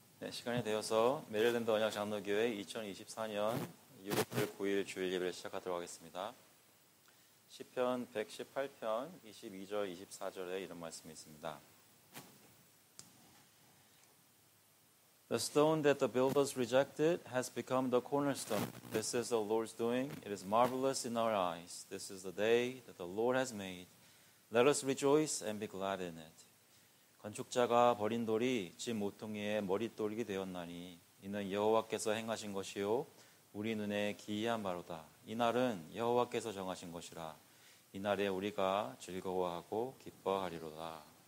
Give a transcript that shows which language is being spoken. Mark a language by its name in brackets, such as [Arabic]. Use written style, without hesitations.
[Korean] 시간이 되어서 메릴랜드 언약 장로교회 2024년 6월 9일 주일 예배를 시작하도록 하겠습니다. 시편 118편 22절 24절에 이런 말씀이 있습니다. [English] The stone that the builders rejected has become the cornerstone. This is the Lord's doing. It is marvelous in our eyes. This is the day that the Lord has made. Let us rejoice and be glad in it. [Korean] 건축자가 버린 돌이 집 모퉁이의 머릿돌이 되었나니 이는 여호와께서 행하신 것이요 우리 눈에 기이한 바로다. 이 날은 여호와께서 정하신 것이라. 이 날에 우리가 즐거워하고 기뻐하리로다.